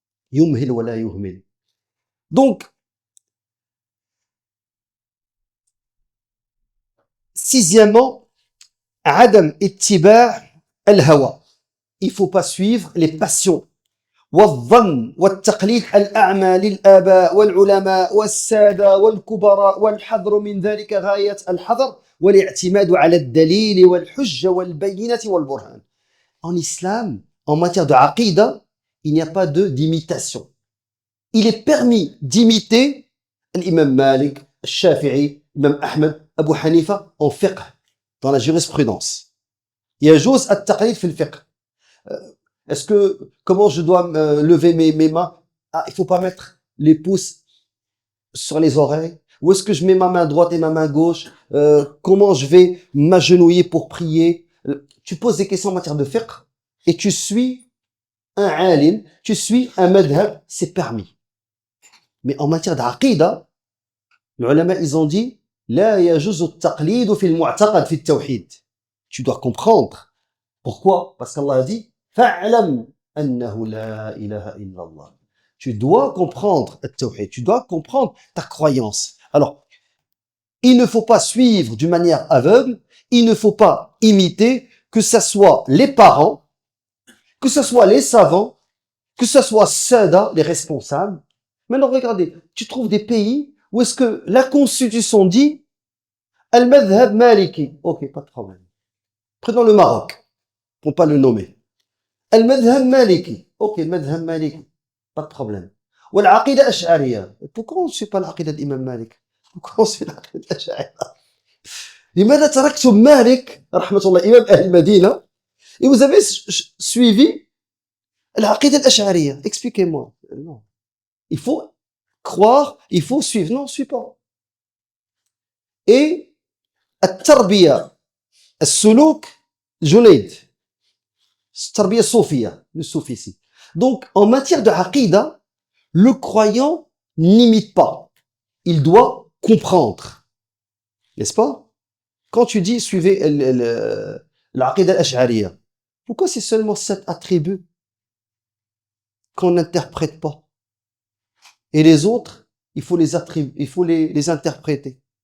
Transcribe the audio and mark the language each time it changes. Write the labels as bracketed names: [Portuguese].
[Arabic] Yumhil wa la yuhmil. [French] Donc, sixièmement, [Arabic] Adam ittiba' al-hawa. [French] Il faut pas suivre les passions. [Arabic] والظن والتقليد الأعمى للآباء والعلماء والسادة والكبراء والحذر من ذلك غاية الحذر والاعتماد على الدليل والحجة والبينة والبرهان. [French] En islam, en matière de aqidah, il n'y a pas d'imitation. Il est permis d'imiter l'imam Malik, Shafi'i, l'imam Ahmed, Abu Hanifa en fiqh, dans la jurisprudence. [Arabic] يجوز التقليد في الفقه. [French] Est-ce que, comment je dois lever mes mains? Ah, il faut pas mettre les pouces sur les oreilles. Où est-ce que je mets ma main droite et ma main gauche? Comment je vais m'agenouiller pour prier? Tu poses des questions en matière de fiqh et tu suis un alim, tu suis un madhab, c'est permis. Mais en matière d'aqida, les ulama, ils ont dit, [Arabic] لا يجوز التقليد في المعتقد في التوحيد. [French] Tu dois comprendre. Pourquoi? Parce qu'Allah a dit, [Arabic] فاعلم أنه لا إله إلا الله. [French] Tu dois comprendre le tawhid, tu dois comprendre ta croyance. Alors, il ne faut pas suivre d'une manière aveugle, il ne faut pas imiter, que ce soit les parents, que ce soit les savants, que ce soit Sada, les responsables. Maintenant, regardez, tu trouves des pays où est-ce que la constitution dit Al-Madhhab Maliki. Ok, pas de problème. Prenons le Maroc, pour pas le nommer. Al-Madhhab Maliki. Ok, Madhhab Maliki. Pas de problème. Ou l'Aqida Ash'ariya. Pourquoi on ne suit pas l'Aqida d'Imam Malik? Pourquoi on suit l'Aqida Ash'ariya? [Arabic] لماذا تركتم مالك رحمة الله إمام أهل المدينة [French] et vous avez suivi l'Aqida al-Ash'ariyya? Expliquez-moi. Non. Il faut croire, il faut suivre. Non, on ne suit pas. [Arabic] Et التربية السلوك جنيد التربية الصوفية [French] le soufisme. Donc en matière de aqida, le croyant n'imite pas, il doit comprendre, n'est-ce pas? Quand tu dis suivez l'aqida al-ash'ariyya, pourquoi c'est seulement 7 attributs qu'on n'interprète pas et les autres il faut les interpréter?